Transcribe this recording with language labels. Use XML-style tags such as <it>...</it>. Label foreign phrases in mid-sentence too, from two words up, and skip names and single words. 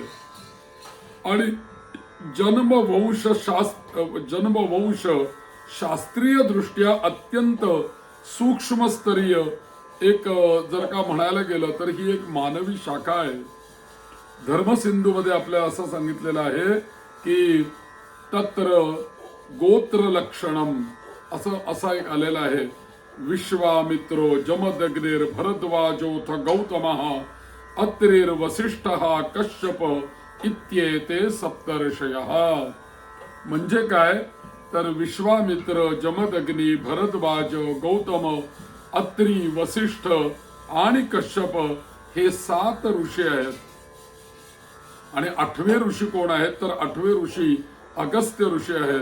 <mr>आणि जन्मवंश शास्त्रीय दृष्ट्या अत्यंत सूक्ष्मस्तरीय एक जर का म्हणायला गेलं तर ही एक मानवी शाखा आहे. धर्मसिंधू मध्ये आपल्याला असं सांगितलेलं आहे की</mr> <sa>तत्र गोत्र लक्षणम</sa> <mr>असा एक आलेला आहे.</mr> <sa>विश्वामित्रो जमदग्निर भरद्वाजोथ गौतमः अत्रिर वसिष्ठः कश्यप इत्येते सप्तर्षयः.</sa> <mr>म्हणजे काय तर विश्वामित्र, जमदग्नी, भरद्वाज, गौतम, अत्री, वसिष्ठ आणि कश्यप हे 7 ऋषी आहेत. आणि 8वे ऋषी कोण आहेत तर 8वे ऋषी अगस्त्य ऋषी आहेत.</mr>